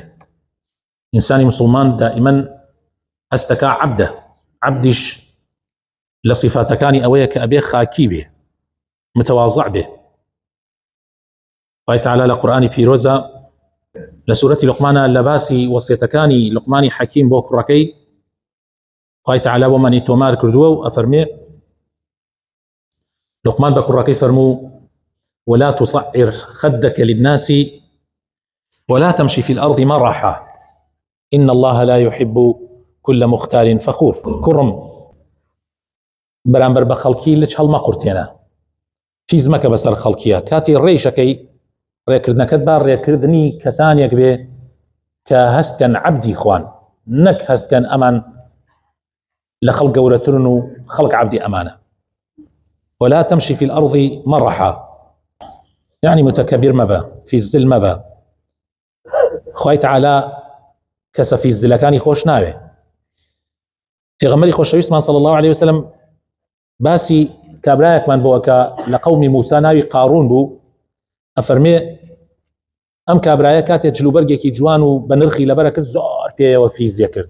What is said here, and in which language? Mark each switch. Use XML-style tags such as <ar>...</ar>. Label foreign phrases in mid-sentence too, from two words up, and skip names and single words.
<ckb>ئینسانی مسلمان دائیمەن هەستەکە عەبدە، عەبدیش لە صفاتەکانی ئەوەیە کە ئەبێ خاکی بێ، متەواضع بێ. خوای تەعالی لە قورئانی پیرۆزە لە سوورەتی لوقمانە لە باسی وەسیەتەکانی لوقمانی حەکیم بۆ کوڕەکەی خوای تەعالی بۆمانی تۆمار کردووە و ئەفەرمێ لوقمان بە کوڕەکەی فەرموو</ckb> <ar>ولا تصعر خدك للناس ولا تمشي في الأرض مرحا إن الله لا يحب كل مختال فخور.</ar> <ckb>كرم بەرامبەر بە خەڵکی لچ هەڵمە قورتێنە، فیز مەکە بەسەر خەڵکیە. کاتی ڕێیشەکەی ڕێکردنەکەت با ڕێکردنی کەسانێک بێ کە هەستکەن عەبدی خوان، نەک هەستکەن ئەمان لە خەڵک گەورەترن و خەڵک عەبدی ئەمانە.</ckb> <ar>ولا تمشي في الأرض مرحا</ar> <ckb>يعني متكبر مەبە، فیزل مەبە. خوای تەعالی کەسە فیزلەکانی خۆش ناوێ. پێغەمبەری خۆشەویستمان</ckb> <ar>صلی الله عليه وسلم</ar> <ckb>باسی کابرایەکمان بۆوە کە لە قەومی موسا ناوی قاڕون بوو، ئەفەرمێ ئەم کابرایە کاتێک جلوبەرگێکی جوان و بە نرخی لەبەرە کرد زۆر پێیەوە فیزیە کرد.</ckb>